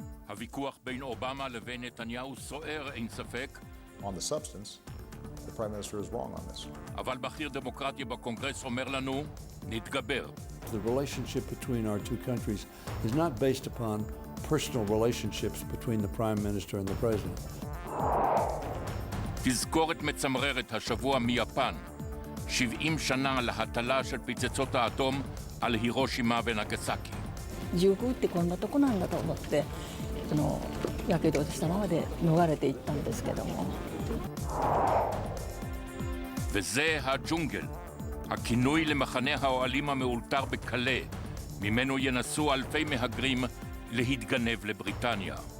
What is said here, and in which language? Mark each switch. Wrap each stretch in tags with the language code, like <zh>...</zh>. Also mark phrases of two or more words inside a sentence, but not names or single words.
<he>הוויכוח בין אובמה לבין נתניהו סוער, אין ספק.</he> <en>On the substance, the Prime Minister is wrong on this.</en> <he>אבל בכיר דמוקרטי בקונגרס אומר לנו, נתגבר.</he> <en>The relationship between our two countries is not based upon personal relationships between the Prime Minister and the President.</en> <he>תזכורת מצמררת השבוע מיפן, 70 שנה להטלה של פצצות האטום על הירושימה ונגסקי.</he> <ja>19 ってこんなとこなんだと思って、やけどしたままで逃れていったんですけども。</ja> <he>וזה הג'ונגל, הכינוי למחנה האוהלים המאולתר בקלה, ממנו ינסו אלפי מהגרים להתגנב לבריטניה.</he>